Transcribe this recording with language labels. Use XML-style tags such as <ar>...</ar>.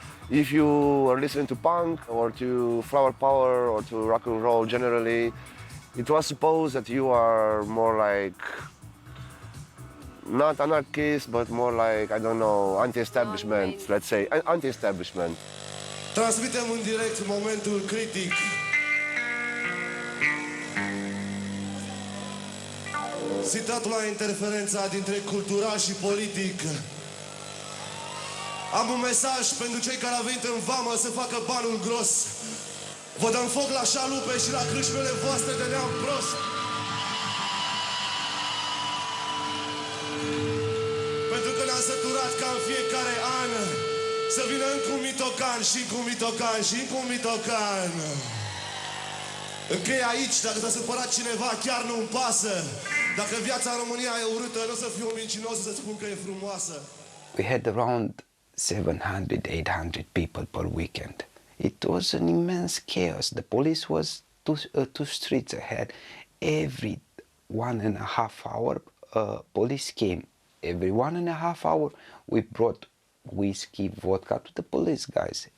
<en>If you were listening to punk or to flower power or to rock and roll generally, it was supposed that you are more like, not anarchist, but more like, I don't know, anti-establishment, let's say, anti-establishment.</en> <ro>Transmitem în direct momentul critic. Citatul la interferența dintre cultural și politic. Am un mesaj pentru cei care au venit în vamă să facă banul gros. Vă dăm foc la șalupe și la crâșmele voastre de neam prost. Pentru că ne-am săturat ca în fiecare an să vină încă un mitocan și încă un mitocan și încă un mitocan. Închei aici, dacă s-a supărat cineva, chiar nu-mi pasă. Dacă viața în România e urâtă, nu o să fiu un mincinos să spun că e frumoasă.</ro> <en>We had around 700-800 people per weekend. It was an immense chaos. The police was two streets ahead. Every 1.5 hour, police came. Every 1.5 hour, we brought whiskey, vodka to the police guys.</en>